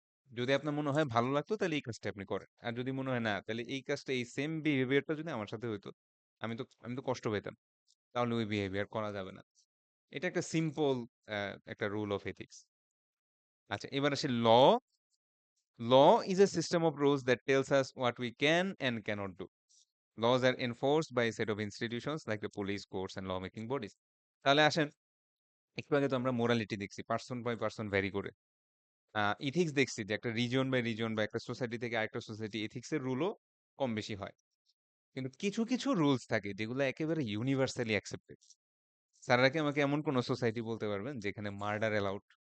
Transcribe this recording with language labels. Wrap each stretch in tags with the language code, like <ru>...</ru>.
<bn>যদি আপনার মনে হয় ভালো লাগতো তাহলে এই কাজটা আপনি করেন, আর যদি মনে হয় না, তাহলে এই কাজটা, এই সেম বিহেভিয়ারটা যদি আমার সাথে হইতো, আমি তো কষ্ট পেতাম, তাহলে ওই বিহেভিয়ার করা যাবে না। এটা একটা সিম্পল একটা রুল অফ এথিক্স। আচ্ছা, এবার আসি ল।</bn> <en>Law is a system of rules that tells us what we can and cannot do. Laws are enforced by a set of institutions like the police, courts, and lawmaking bodies.</en> <bn>তাহলে আসেন, একটু আগে তো আমরা morality দেখছি, person by person vary করে। Ethics দেখছি যে একটা রিজন বাই রিজন বা একটা সোসাইটি থেকে আরেকটা সোসাইটি এথিক্সের রুলও কম বেশি হয়। কিন্তু কিছু কিছু রুলস থাকে যেগুলো একেবারে ইউনিভার্সালি অ্যাকসেপ্টেড। স্যাররা কি আমাকে এমন কোন সোসাইটি বলতে পারবেন যেখানে মার্ডার অ্যালাউড?</bn>